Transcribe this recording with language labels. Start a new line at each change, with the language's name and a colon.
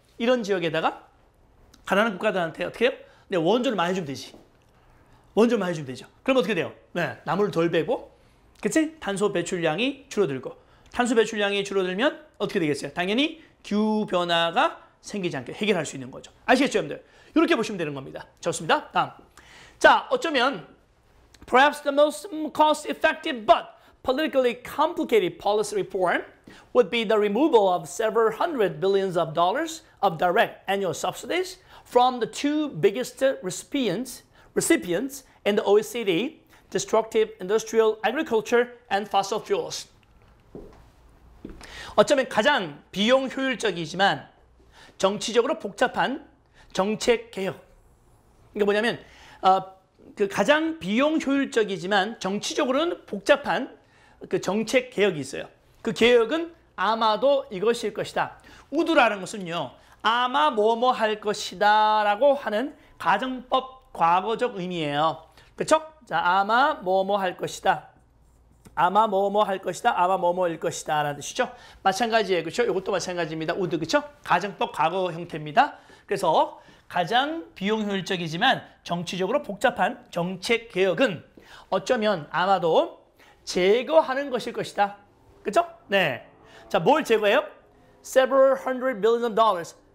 Korean: 이런 지역에다가 가난한 국가들한테 어떻게 해요? 네, 원조를 많이 주면 되지. 원조를 많이 주면 되죠. 그럼 어떻게 돼요? 네, 나무를 덜 베고, 그치? 탄소 배출량이 줄어들고, 탄소 배출량이 줄어들면 어떻게 되겠어요? 당연히 기후변화가 생기지 않게 해결할 수 있는 거죠. 아시겠죠, 여러분들? 이렇게 보시면 되는 겁니다. 좋습니다. 다음. 자, 어쩌면
English: perhaps the most cost-effective but politically complicated policy reform would be the removal of several hundred billions of dollars of direct annual subsidies from the two biggest recipients in the OECD, destructive industrial agriculture and fossil fuels.
Korean: 어쩌면 가장 비용 효율적이지만 정치적으로 복잡한 정책 개혁. 이게 뭐냐면 그 가장 비용 효율적이지만 정치적으로는 복잡한 그 정책 개혁이 있어요. 그 개혁은 아마도 이것일 것이다. 우드라는 것은요, 아마 뭐뭐 할 것이다 라고 하는 가정법 과거적 의미예요. 그렇죠? 자, 아마 뭐뭐 할 것이다. 아마 뭐뭐 할 것이다. 아마 뭐뭐일 것이다 라는 뜻이죠. 마찬가지예요. 그렇죠? 이것도 마찬가지입니다. 우드, 그렇죠? 가정법 과거 형태입니다. 그래서 가장 비용 효율적이지만 정치적으로 복잡한 정책 개혁은 어쩌면 아마도 제거하는 것일 것이다. 그렇죠? 네. 자, 뭘 제거해요?
English: Several hundred billion of dollars.